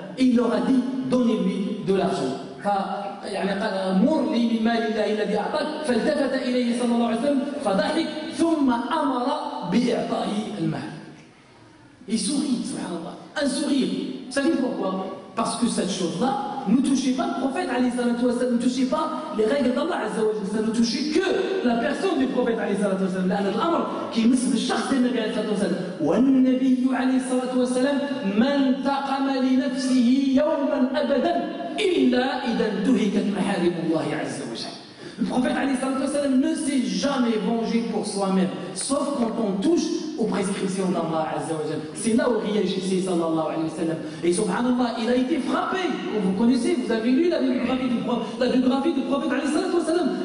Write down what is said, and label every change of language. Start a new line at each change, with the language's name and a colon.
French: Il leur a dit donnez-lui de l'argent.
Arabic: يعني قال مر لي من مال الله الذي أعطاك. فالتفت إليه صلى الله عليه وسلم فضحك ثم أمر بإعطائه المال.
French: Il sourit, subhanallah, un sourire. Vous savez pourquoi? Parce que cette chose-là, Ne touchez pas le prophète, ne touchez pas les règles d'Allah, ça ne touchez que la personne du prophète.
Arabic: لأن الأمر كيمس بالشخص النبي عليه الصلاة والسلام. والنبي عليه الصلاة والسلام ما انتقم لنفسه يوما أبدا إلا إذا انتهكت محارم الله عز وجل.
French: Le prophète ne s'est jamais vengé pour soi-même, sauf quand on touche aux prescriptions d'Allah Azza wa Jal. C'est là où réagissait sallallahu alayhi wa sallam. Et subhanallah, il a été frappé. Vous connaissez, vous avez lu la biographie du prophète alayhi wa sallam.